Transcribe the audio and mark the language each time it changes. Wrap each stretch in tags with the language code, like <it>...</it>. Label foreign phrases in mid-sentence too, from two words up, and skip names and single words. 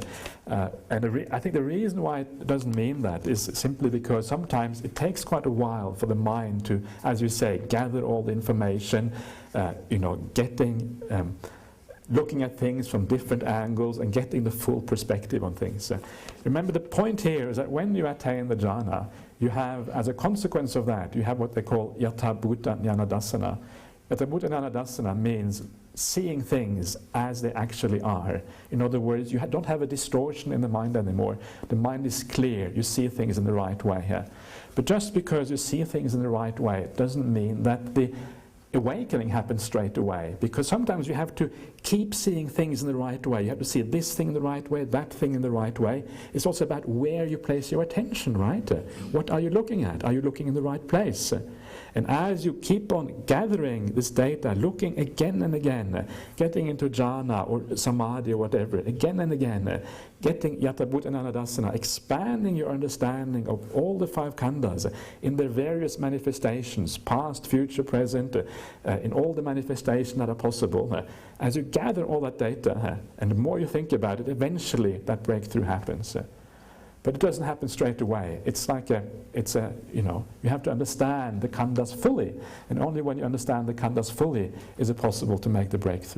<en>I think the reason why it doesn't mean that is simply because sometimes it takes quite a while for the mind to, as you say, gather all the information, looking at things from different angles and getting the full perspective on things. Remember, the point here is that when you attain the jhana, you have, as a consequence of that, you have what they call</en> <pi>yatha bhuta jnanadassana. Yatha bhuta jnanadassana</pi> <en>means seeing things as they actually are. In other words, you don't have a distortion in the mind anymore. The mind is clear, you see things in the right way here. But just because you see things in the right way, it doesn't mean that the awakening happens straight away, because sometimes you have to keep seeing things in the right way. You have to see this thing in the right way, that thing in the right way. It's also about where you place your attention, right? What are you looking at? Are you looking in the right place? And as you keep on gathering this data, looking again and again, getting into jhana or samadhi or whatever, again and again, getting</en> <pi>yatha bhuta jnanadassana,</pi> <en>expanding your understanding of all the five khandhas in their various manifestations, past, future, present, in all the manifestations that are possible. As you gather all that data, and the more you think about it, eventually that breakthrough happens. But it doesn't happen straight away. It's like you have to understand the khandhas fully, and only when you understand the khandhas fully is it possible to make the breakthrough.</en>